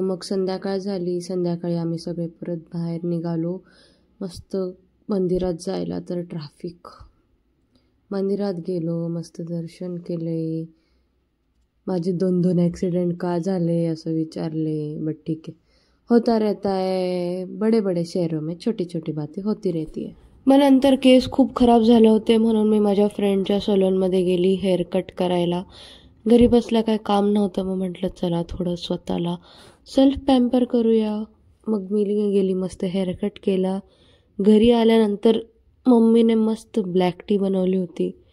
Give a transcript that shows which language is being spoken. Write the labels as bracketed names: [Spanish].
[Marathi] मग संध्याकाळ झाली. संध्याकाळी आम्ही सगळे परत बाहेर निघालो. मस्त मंदिरात जायला तर ट्रॅफिक. मंदिरात गेलो, मस्त दर्शन केले. माझे 2 ॲक्सिडेंट का झाले असं विचारले. बट ठीक आहे, [Hindi] होता रहता है. बड़े बड़े शहरों में छोटी छोटी बातें होती रहती है. [Marathi] मग नंतर केस खूप खराब झाले होते म्हणून मी माझ्या फ्रेंडच्या सलूनमध्ये गेली हेअर कट करायला. घरी बसल्या काय काम नव्हतं, मग म्हटलं चला थोडं स्वतःला सेल्फ पॅम्पर करूया. मग मी गेली, मस्त हेअर कट केला. घरी आल्यानंतर मम्मीने मस्त ब्लॅक टी बनवली होती.